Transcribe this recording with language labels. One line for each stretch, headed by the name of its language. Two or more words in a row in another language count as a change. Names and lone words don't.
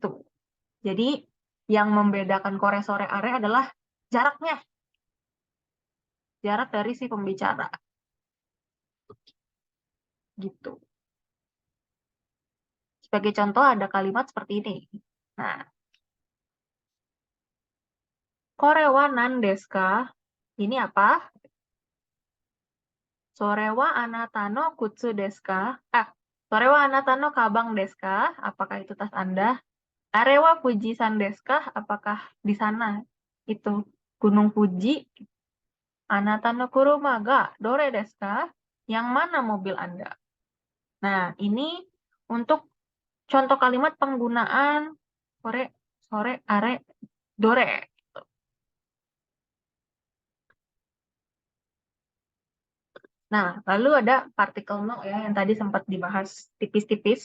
Indonesian: Jadi yang membedakan
Japanese: これ それ あれ
Indonesian: adalah jaraknya. Jarak dari si pembicara. Gitu. Sebagai contoh ada kalimat seperti ini. Nah,
Japanese: これは何ですか?
Indonesian: Ini apa?
Japanese: それはあなたの靴ですか? それはあなたのかばんですか?
Indonesian: Apakah itu tas Anda?
Japanese: Are wa Fujisan desu ka?
Indonesian: Apakah di sana itu Gunung Fuji?
Japanese: あなたの車がどれですか?
Indonesian: Yang mana mobil Anda? Nah, ini untuk contoh kalimat penggunaan
Japanese: それ、それ、あれ、どれ.
Indonesian: Nah, lalu ada partikel no ya, yang tadi sempat dibahas tipis-tipis.